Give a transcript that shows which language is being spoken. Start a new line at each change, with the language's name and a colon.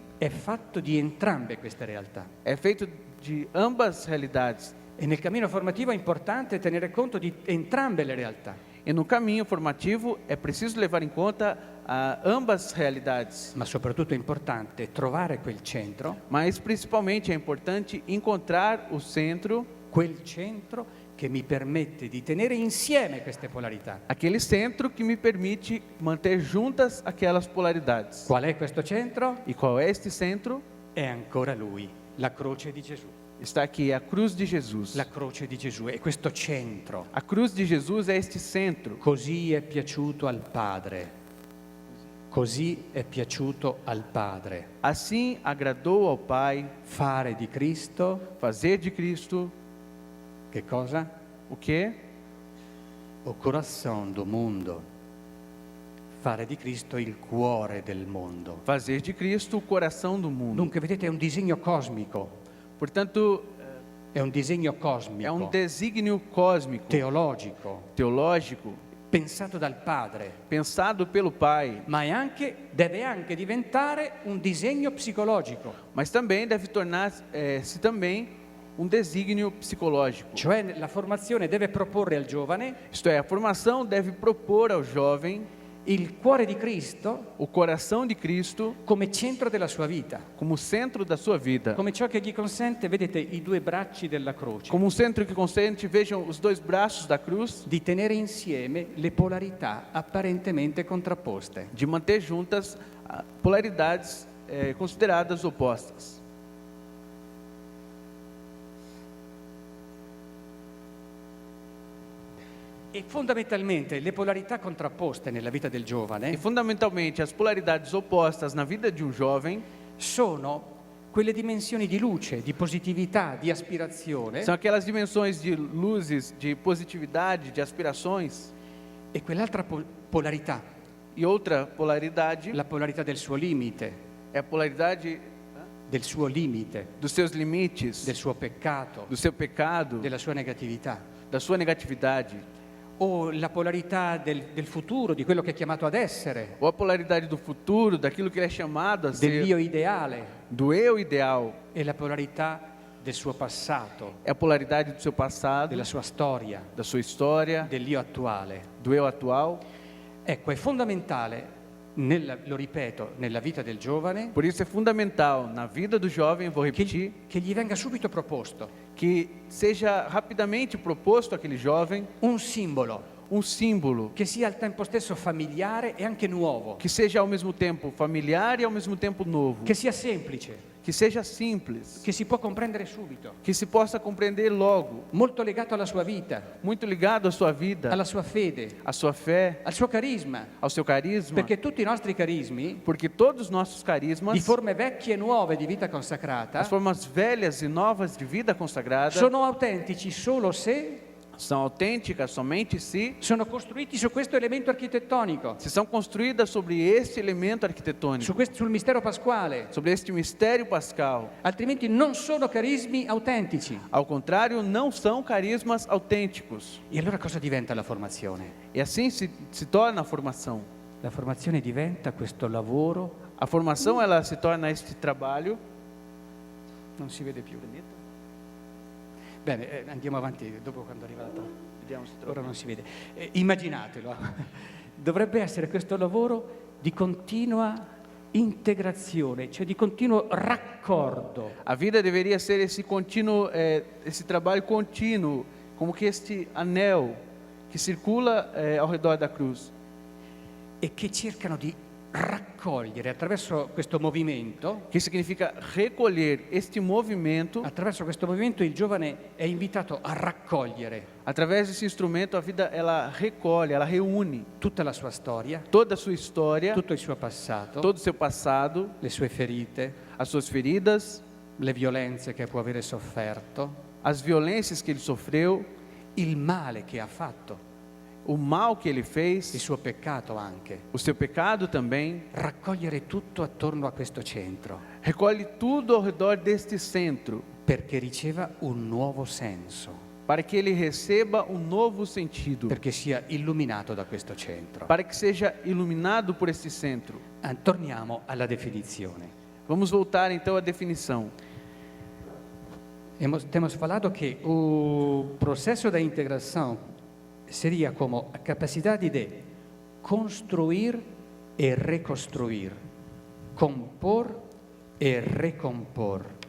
Italian: è fatto di entrambe queste realtà.
Portuguese: é feito de ambas realidades.
Italian: E nel cammino formativo è importante tenere conto di entrambe le realtà.
Portuguese: E no caminho formativo é preciso levar em conta ambas realidades.
Italian: Ma soprattutto è importante trovare quel centro,
Portuguese: Mas principalmente é importante encontrar o centro,
Italian: quel centro che mi permette di tenere insieme queste polarità.
Portuguese: Aquele centro que me permite manter juntas aquelas polaridades.
Italian: Qual è questo centro?
Portuguese: E qual é este centro?
Italian: È ancora Lui, la croce di Gesù.
Portuguese: Está aqui, a cruz de Jesus.
Italian: La croce di Gesù è questo centro.
Portuguese: A cruz de Jesus é este centro.
Italian: Così è piaciuto al Padre. Così è piaciuto al Padre.
Portuguese: Assim agradou ao Pai
Italian: Fare di Cristo,
Portuguese: fazer de Cristo
Italian: che cosa?
Portuguese: o quê? O coração do mundo.
Italian: Fare di Cristo il cuore del mondo.
Portuguese: Fazer de Cristo o coração do mundo.
Italian: Dunque, vedete, è un disegno cosmico.
Portuguese: Portanto,
Italian: È un disegno
Portuguese: é
Italian: cosmico,
Portuguese: desígnio cósmico,
Italian: teologico,
Portuguese: teológico,
Italian: pensato dal Padre,
Portuguese: pensado pelo Pai,
Italian: ma deve anche diventare un disegno psicologico.
Portuguese: mas também deve tornar-se também desígnio psicológico.
Italian: Cioè la formazione deve proporre al giovane
Portuguese: Isto é, a formação deve propor ao jovem
Italian: il cuore di Cristo
Portuguese: o coração de Cristo
Italian: come centro della sua vita,
Portuguese: como centro da sua vida,
Italian: come ciò che gli consente, vedete, i due bracci della croce,
Portuguese: como centro que consente, vejam os dois braços da cruz,
Italian: di tenere insieme le polarità apparentemente contrapposte.
Portuguese: de manter juntas polaridades consideradas opostas.
Italian: E fondamentalmente le polarità contrapposte nella vita del
Portuguese: E
Italian: giovane
Portuguese: fundamentalmente as polaridades opostas na vida de jovem
Italian: sono quelle dimensioni di luce, di positività, di aspirazione
Portuguese: são aquelas dimensões de luzes, de positividade, de aspirações,
Italian: e quell'altra polarità,
Portuguese: e outra polaridade
Italian: la polarità del suo limite,
Portuguese: é a polaridade
Italian: del suo limite,
Portuguese: dos seus limites,
Italian: del suo peccato,
Portuguese: do seu pecado,
Italian: della sua negatività,
Portuguese: da sua negatividade,
Italian: o la polarità del futuro, di quello che è chiamato ad essere,
Portuguese: ou a polaridade do futuro, daquilo que ele é chamado a ser,
Italian: dell'io ideale,
Portuguese: do eu ideal,
Italian: e la polarità del suo passato,
Portuguese: é a polaridade do seu passado,
Italian: della sua storia,
Portuguese: da sua história,
Italian: dell'io attuale.
Portuguese: do eu atual.
Italian: Ecco, è fondamentale, lo ripeto, nella vita del giovane,
Portuguese: Por isso é fundamental na vida do jovem, vou repetir,
Italian: che gli venga subito proposto
Portuguese: que seja rapidamente proposto àquele jovem
Italian: un simbolo
Portuguese: símbolo
Italian: che sia al tempo stesso familiare e anche nuovo,
Portuguese: que seja ao mesmo tempo familiar e ao mesmo tempo novo,
Italian: che sia semplice,
Portuguese: que seja simples,
Italian: che si può comprendere subito,
Portuguese: que se possa compreender logo,
Italian: molto legato alla sua vita,
Portuguese: muito ligado à sua vida,
Italian: alla sua fede,
Portuguese: à sua fé,
Italian: al suo carisma,
Portuguese: ao seu carisma,
Italian: perché tutti i nostri carismi,
Portuguese: porque todos os nossos
Italian: di
Portuguese: carismas,
Italian: forme vecchie e nuove di vita consacrata,
Portuguese: as formas velhas e novas de vida consagrada,
Italian: sono autentici solo se
Portuguese: são autênticas somente
Italian: sono costruiti su questo elemento architettonico,
Portuguese: se são construídas sobre este elemento arquitetônico,
Italian: sul mistero pasquale,
Portuguese: sobre este mistério pascal.
Italian: altrimenti non sono carismi autentici.
Portuguese: Ao contrário, não são carismas autênticos.
Italian: E allora cosa diventa la formazione?
Portuguese: E assim se torna a formação.
Italian: La formazione diventa questo lavoro,
Portuguese: A formação ela se torna este trabalho.
Italian: non si vede più. Bene, andiamo avanti, dopo quando arriva la Vediamo se ora trova. non si vede. Immaginatelo, dovrebbe essere questo lavoro di continua integrazione, cioè di continuo raccordo.
Portuguese: A vida deveria ser esse contínuo, esse trabalho contínuo, como que este anel que circula ao redor da cruz.
Italian: E che cercano di raccogliere attraverso questo movimento.
Portuguese: Que significa recolher este movimento.
Italian: Attraverso questo movimento il giovane è invitato a raccogliere
Portuguese: Através desse instrumento, a vida ela recolhe, ela reúne
Italian: tutta la sua storia,
Portuguese: toda a sua história,
Italian: tutto il suo passato,
Portuguese: todo o seu passado,
Italian: le sue ferite,
Portuguese: as suas feridas,
Italian: le violenze che può avere sofferto,
Portuguese: as violências que ele sofreu,
Italian: il male che ha fatto,
Portuguese: o mal que ele
Italian: il
Portuguese: fez,
Italian: suo peccato anche.
Portuguese: o seu pecado também.
Italian: Raccogliere tutto attorno a questo centro
Portuguese: Recolhe tudo ao redor deste centro,
Italian: perché riceva un nuovo senso,
Portuguese: para que ele receba um novo sentido,
Italian: perché sia illuminato da questo centro.
Portuguese: para que seja iluminado por este centro.
Italian: Torniamo alla definizione.
Portuguese: Vamos voltar então à definição. Temos falado que o processo da integração seria como a capacidade de construir e reconstruir, compor e recompor.